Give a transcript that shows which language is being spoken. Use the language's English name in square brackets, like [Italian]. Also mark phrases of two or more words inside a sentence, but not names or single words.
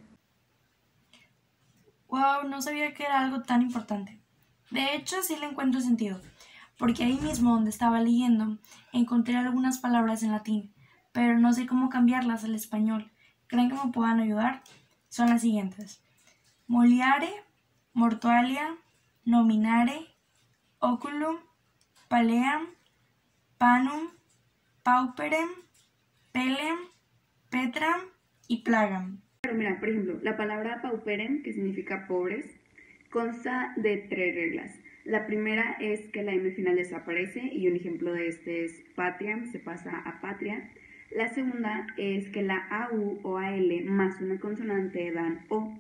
[Spanish] Wow, no sabía que era algo tan importante. De hecho, sí le encuentro sentido, porque ahí mismo donde estaba leyendo encontré algunas palabras en latín, pero no sé cómo cambiarlas al español. ¿Creen que me puedan ayudar? Son las siguientes: [Latin] moliare, mortualia, nominare, oculum, paleam, panum, pauperem, pelem, petram y plagam. [Spanish] Pero mira, por ejemplo, la palabra pauperem, que significa pobres, consta de tres reglas. La primera es que la M final desaparece y un ejemplo de este es patriam, se pasa a patria. La segunda es que la AU o AL más una consonante dan O.